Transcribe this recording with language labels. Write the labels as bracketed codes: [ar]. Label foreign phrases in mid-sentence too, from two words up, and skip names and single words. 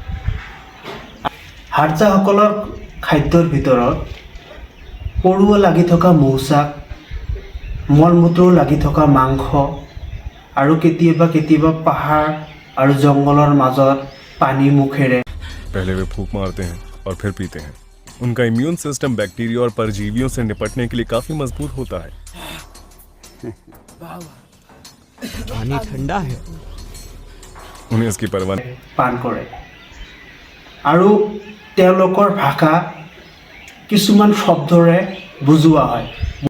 [as] হাডজাসকলৰ খাদ্যৰ ভিতৰত পৰুৱা লাগি থকা মৌচাক, মলমূত্ৰ লাগি থকা মাংস আৰু কেতিয়াবা পাহাৰ আৰু জংঘলৰ মাজত পানী মুখেৰে [hi] पहले वे फूंक मारते हैं और फिर पीते हैं। उनका [en] immune system [hi] बैक्टीरिया और परजीवियों से निपटने के लिए काफी मजबूत होता है। पानी ठंडा है, उन्हें इसकी परवाह [as] পান কৰে আৰু তেওঁলোকৰ ভাষা কিছুমান শব্দৰে বুজোৱা হয়।